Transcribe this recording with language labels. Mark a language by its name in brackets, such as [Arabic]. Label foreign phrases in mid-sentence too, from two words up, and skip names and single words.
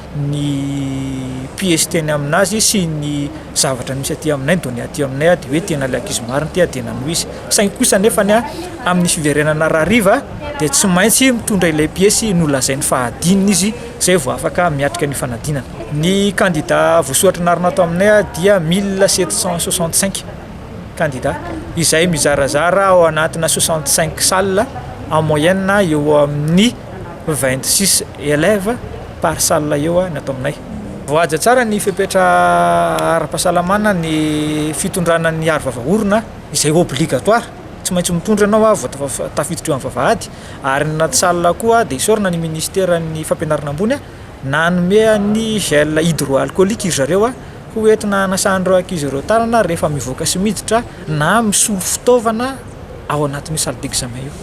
[Malagasy] ny pièce teny aminazy sy ny zavatra misy aty aminay dony aty aminay dia hoe tena le ankizy marina ty adena no izy saingy kosa nefa ny amin'ny fiverenana rariva dia tsy maintsy mitondra ilay pièce no lazainy fahadininy izy zay vao afaka miatrika ny fanadinana. Ny candidat voasoratra narina ato aminay dia 1765 candidat izay mizarazara ao anatina 65 salle [French] en moyenne [Malagasy] eo amin'ny 26 élèves [French] par salle [Malagasy] eo ny ato aminay. Voaja tsara ny fepetra ara-pahasalamana ny fitondrana ny aro-vavaorona izay obligatoire tsy maintsy mitondra anao vao tafiditra eo amin'ny vavahady ary ny anaty salle koa dia isorana ny ministère ny fampianarana ambony nanome ny [French] gel hydroalcoolique [Malagasy] izy zareo ho entina hanasandreo ankizy ireo tanana rehefa mivoaka sy miditra na misolo fitaovana ao anatin'ny [French] salle d'examen [Malagasy] io.